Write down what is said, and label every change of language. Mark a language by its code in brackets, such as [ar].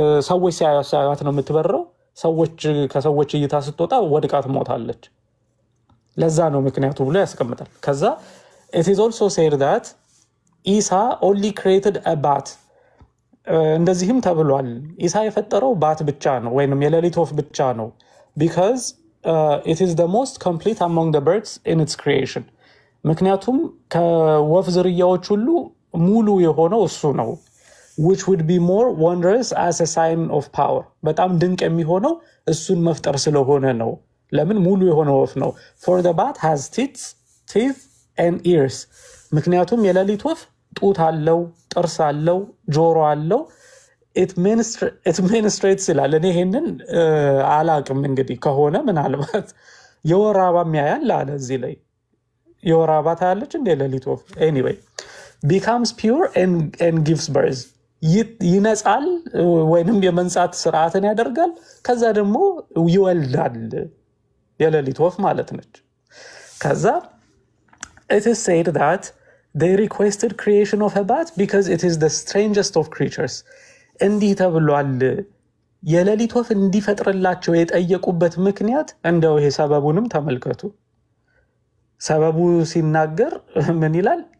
[am] ሰዎች ሲያዩት ነው የምትበረው። ሰዎች ከሰዎች እይታ ስትወጣ ወድቃ ትሞታለች። ለዛ ነው ምክንያቱ ብሎ ያስቀምጣል። ከዛ [en] it is also said that Isa only created a bat. [am] እንደዚህም ተብሏል ኢሳ የፈጠረው ባት ብቻ ነው ወይንም የሌሊት ወፍ ብቻ ነው [en] because it is the most complete among the birds in its creation. [am] ምክንያቱም ከወፍ ዝርያዎች ሁሉ ሙሉ የሆነው እሱ ነው [en] which would be more wondrous as a sign of power. [am] በጣም ድንቅ የሚሆነው እሱን መፍጠር ስለሆነ ነው። ለምን ሙሉ የሆነው ወፍ ነው። [en] for the bat has teeth and ears. [am] ምክንያቱም የሌሊት ወፍ ጡት አለው፣ ጥርስ አለው፣ ጆሮ አለው። [en] it menstruates [am] ይላል። እኔ ይሄንን አላቅም እንግዲህ ከሆነ ምናልባት የወር አበባ የሚያያል አለ እዚህ ላይ የወር አበባ ታያለች እንደ የሌሊት ወፍ [en] anyway becomes pure and gives birth. [am] ይነጻል ወይንም የመንጻት ስርዓትን ያደርጋል። ከዛ ደግሞ ይወልዳል የሌሊት ወፍ ማለት ነች። ከዛ [en] it is said that they requested creation of a bat because it is the strangest of creatures. [am] እንዲህ ተብሏል የሌሊት ወፍ እንዲፈጥርላቸው የጠየቁበት ምክንያት እንደው ይሄ ሰበቡንም ተመልከቱ። ሰበቡ ሲናገር ምን ይላል?